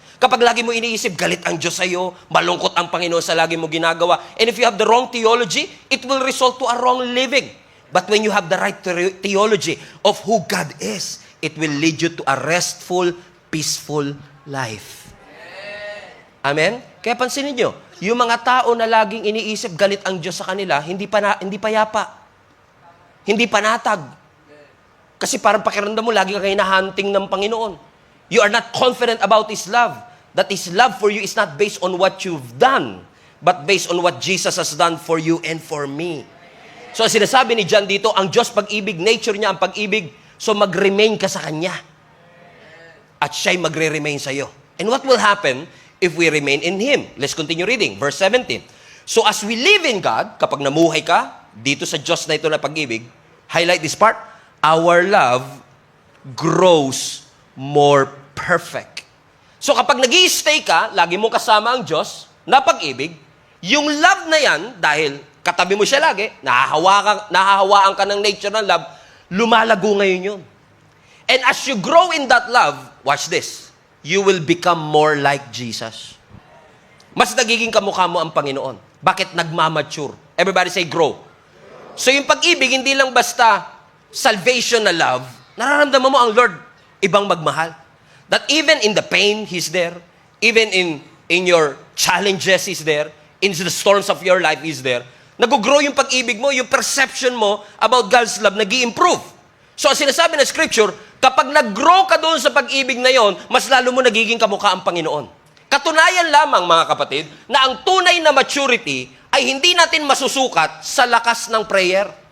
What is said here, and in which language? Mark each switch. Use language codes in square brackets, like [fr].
[tl] Kapag lagi mo iniisip, galit ang Diyos sa'yo, malungkot ang Panginoon sa lagi mo ginagawa, [en] and if you have the wrong theology, it will result to a wrong living. But when you have the right theology of who God is, it will lead you to a restful, peaceful life. Amen? [tl] Kaya pansinin nyo, yung mga tao na laging iniisip galit ang Diyos sa kanila, hindi payapa. Hindi panatag. Kasi parang pakiramdam mo, lagi ka hinahunting ng Panginoon. [en] You are not confident about His love. That His love for you is not based on what you've done, but based on what Jesus has done for you and for me. [tl] So, sinasabi ni John dito, ang Diyos pag-ibig, nature niya ang pag-ibig, so mag-remain ka sa Kanya. At siya'y magre-remain sa'yo. [en] And what will happen if we remain in Him? Let's continue reading. Verse 17. So as we live in God, [tl] kapag namuhay ka, dito sa Diyos na ito na pag-ibig, [en] highlight this part, our love grows more perfect. [tl] So kapag nag-i-stay ka, lagi mong kasama ang Diyos na pag-ibig, yung love na yan, dahil katabi mo siya lagi, nahahawaan ka ng nature ng love, lumalago ngayon yun. [en] And as you grow in that love, watch this, you will become more like Jesus. [tl] Mas nagiging kamukha mo ang Panginoon. Bakit? Nagmamature. [en] Everybody say, grow. [tl] So yung pag-ibig, hindi lang basta salvation na love, nararamdaman mo ang Lord, ibang magmahal. [en] That even in the pain, He's there. Even in your challenges, He's there. In the storms of your life, He's there. [tl] Nag-grow yung pag-ibig mo, yung perception mo about God's love, nag-i-improve. So, ang sinasabi ng Scripture, kapag nag-grow ka doon sa pag-ibig na yon, mas lalo mo nagiging kamukha ang Panginoon. Katunayan lamang, mga kapatid, na ang tunay na maturity ay hindi natin masusukat sa lakas ng prayer.